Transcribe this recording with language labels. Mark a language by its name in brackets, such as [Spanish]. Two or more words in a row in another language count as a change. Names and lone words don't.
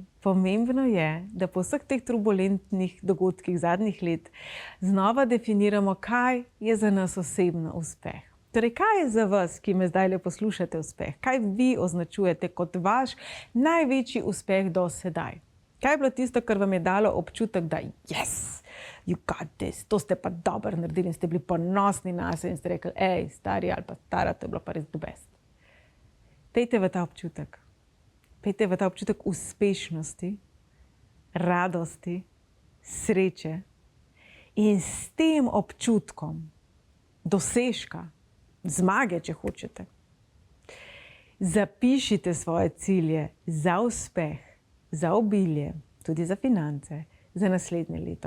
[Slovenian] Pomembno je, da po vseh teh turbulentnih dogodkih zadnjih let znova definiramo, kaj je za nas osebno uspeh. Torej, kaj je za vas, ki me zdaj poslušate, uspeh? Kaj vi označujete kot vaš največji uspeh do sedaj? Kaj je bilo tisto, kar vam je dalo občutek, da [English] yes, you got this, [Slovenian] to ste pa dobro naredili in ste bili ponosni na se in ste rekli, ej, stari ali pa stara, to je bilo pa res [English] the best. [Slovenian] Pejte v ta občutek. Pejte v ta občutek uspešnosti, radosti, sreče in s tem občutkom dosežka, zmage, če hočete, zapišite svoje cilje za uspeh, za obilje, tudi za finance, za naslednje leto.